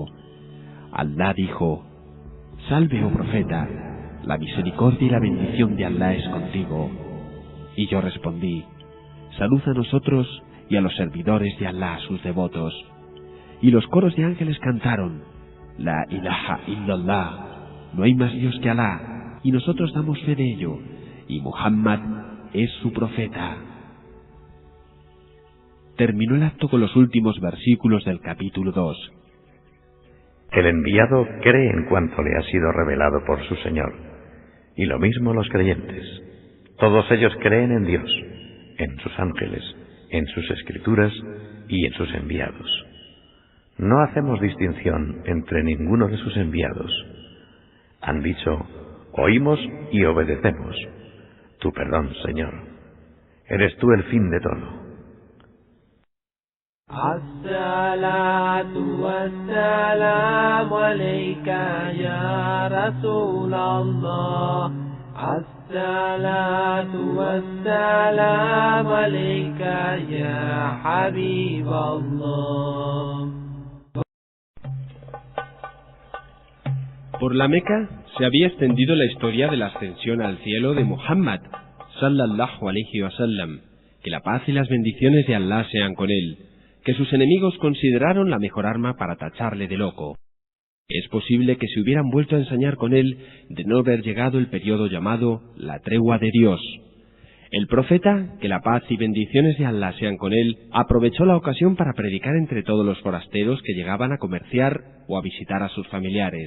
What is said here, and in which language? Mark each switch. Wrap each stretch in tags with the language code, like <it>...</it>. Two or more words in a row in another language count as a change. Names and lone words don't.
<es>Alá dijo: salve, oh profeta, la misericordia y la bendición de Alá es contigo. Y yo respondí: salud a nosotros y a los servidores de Alá, sus devotos. Y los coros de ángeles cantaron:</es> <ar>لا إله إلا الله,</ar> <es>no hay más Dios que Alá, y nosotros damos fe de ello, y Muhammad es su profeta. Terminó el acto con los últimos versículos del capítulo 2. El enviado cree en cuanto le ha sido revelado por su Señor, y lo mismo los creyentes. Todos ellos creen en Dios, en sus ángeles, en sus escrituras y en sus enviados. No hacemos distinción entre ninguno de sus enviados. Han dicho: oímos y obedecemos. Tu perdón, Señor. Eres tú el fin de todo.</es> <ar>الصلاة والسلام عليك يا رسول الله. الصلاة والسلام عليك يا حبيب الله.</ar> <es>Por la Meca se había extendido la historia de la ascensión al cielo de Muhammad,</es> <ar>صلى الله عليه وسلم,</ar> <es>que la paz y las bendiciones de Allah sean con él, que sus enemigos consideraron la mejor arma para tacharle de loco. Es posible que se hubieran vuelto a ensañar con él de no haber llegado el periodo llamado la tregua de Dios. El profeta, que la paz y bendiciones de Allah sean con él, aprovechó la ocasión para predicar entre todos los forasteros que llegaban a comerciar o a visitar a sus familiares.</es>